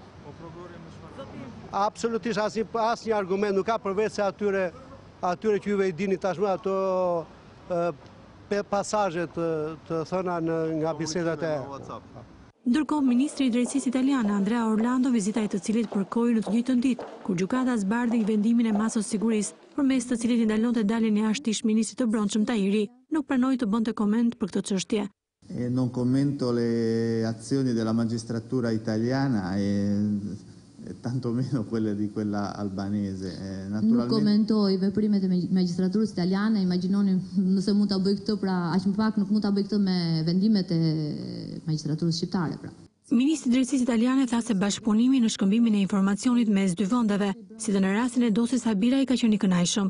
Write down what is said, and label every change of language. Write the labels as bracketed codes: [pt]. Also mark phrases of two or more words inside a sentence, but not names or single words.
[sq] Absolutisht asnjë argument nuk ka përveç se atyre që juve i dini tashmë ato pasazhe të thëna nga bisedat e Ndërkohë, ministri i drejtësisë italiane Andrea Orlando, vizita e të cilit përkoi në të njëjtën ditë, kur gjykata zbardhi vendimin e masës sigurisë, përmes të cilit i ndalonte daljen jashtë ish-ministrit të Brendshëm Tahiri, nuk pranoi të bënte koment për këtë çështje. [it] Non commento le azioni della magistratura italiana e tanto meno quelle di quella albanese. [sq] Nuk komentoj veprimet e magjistraturës italiane, imagjinoni nëse mund ta bëj këtë, pra aq më pak nuk mund ta bëj këtë me vendimet e magjistraturës shqiptare, pra. Ministri i drejtësisë italiane tha se bashkëpunimi në shkëmbimin e informacionit mes dy vendeve, si dhe në rastin e dosjes Abilaj, ka qenë i kënaqshëm.